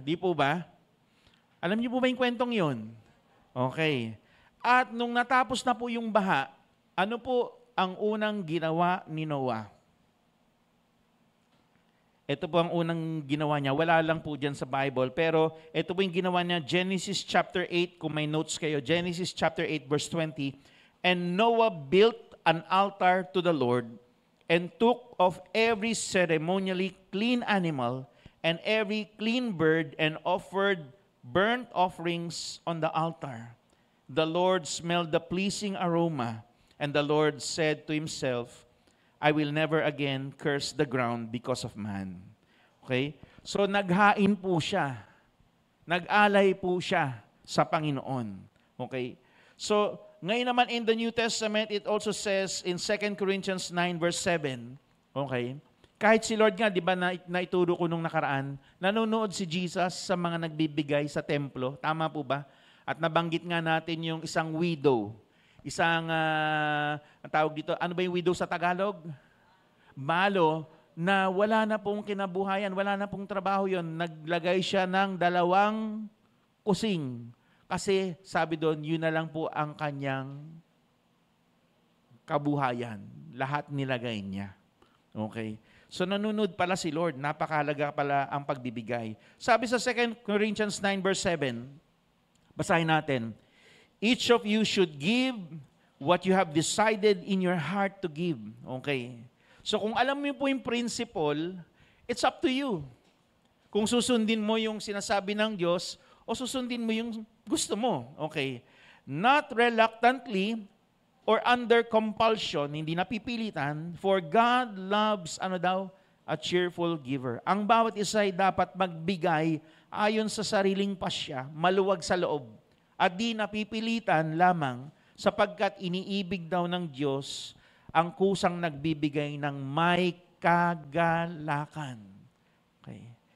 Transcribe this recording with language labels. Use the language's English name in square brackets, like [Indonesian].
[Filipino] Di po ba? Alam niyo po ba yung kwentong yun? Okay. At nung natapos na po yung baha, ano po ang unang ginawa ni Noah? Ito po ang unang ginawa niya. Wala lang po dyan sa Bible. Pero ito po yung ginawa niya. Genesis chapter 8, kung may notes kayo. Genesis chapter 8 verse 20. [English] And Noah built an altar to the Lord and took of every ceremonially clean animal and every clean bird and offered burnt offerings on the altar. The Lord smelled the pleasing aroma, and the Lord said to himself, I will never again curse the ground because of man. [Filipino] Okay? So naghain po siya. Nag-alay po siya sa Panginoon. Okay? So ngayon naman [English] in the New Testament, it also says in 2 Corinthians 9 verse 7, okay? [Filipino] Kahit si Lord nga, di ba, naituro ko nung nakaraan, nanonood si Jesus sa mga nagbibigay sa templo. Tama po ba? At nabanggit nga natin yung isang widow. Isang, ang tawag dito, ano ba yung widow sa Tagalog? Malo, na wala na pong kinabuhayan, wala na pong trabaho yon. Naglagay siya ng 2 kusing. Kasi sabi doon, yun na lang po ang kanyang kabuhayan. Lahat nilagay niya. Okay? So nanonood pala si Lord, napakahalaga pala ang pagbibigay. Sabi sa [English] 2 Corinthians 9 verse 7, [Filipino] basahin natin, [English] each of you should give what you have decided in your heart to give. Okay. [Filipino] So kung alam mo po yung principle, [English] it's up to you. [Filipino] Kung susundin mo yung sinasabi ng Diyos o susundin mo yung gusto mo. Okay. [English] Not reluctantly, or under compulsion, [Filipino] hindi napipilitan, [English] for God loves, a cheerful giver. [Filipino] Ang bawat isa ay dapat magbigay ayon sa sariling pasya, maluwag sa loob, at di napipilitan lamang sapagkat iniibig daw ng Diyos ang kusang nagbibigay ng may kagalakan. Okay.